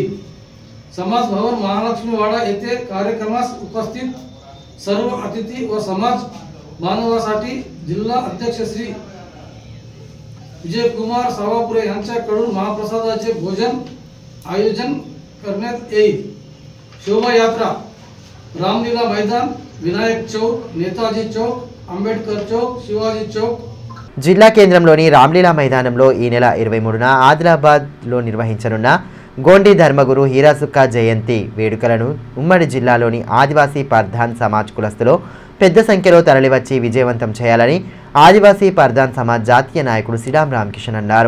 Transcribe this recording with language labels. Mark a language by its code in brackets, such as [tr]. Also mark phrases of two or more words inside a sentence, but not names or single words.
[mr] समाज भवन महालक्ष्मी वाडा येथे कार्यक्रमास उपस्थित सर्व अतिथी व समाज बांधवांसाठी जिल्हा अध्यक्ष श्री विजयकुमार सावापुरे यांच्याकडून महाप्रसादाचे भोजन आयोजन करण्यात येईल. शोभा यात्रा रामलीला मैदान, विनायक चौक, नेताजी चौक, अंबेडकर चौक, शिवाजी चौक. [te] జిల్లా కేంద్రంలోని రామ్లీలా మైదానంలో ఈ నెల 23న ఆదిలాబాద్లో నిర్వహించనున్న గోండి ధర్మగురు హీరాసుక్క జయంతి వేడుకలను ఉమ్మడి జిల్లాలోని ఆదివాసీ పర్ధాన్ సమాజ్ కులస్తులు పెద్ద సంఖ్యలో తరలివచ్చి విజయవంతం చేయాలని ఆదివాసీ పర్ధాన్ సమాజ్ జాతీయ నాయకుడు సిడాం రామకిషన్ అన్నారు.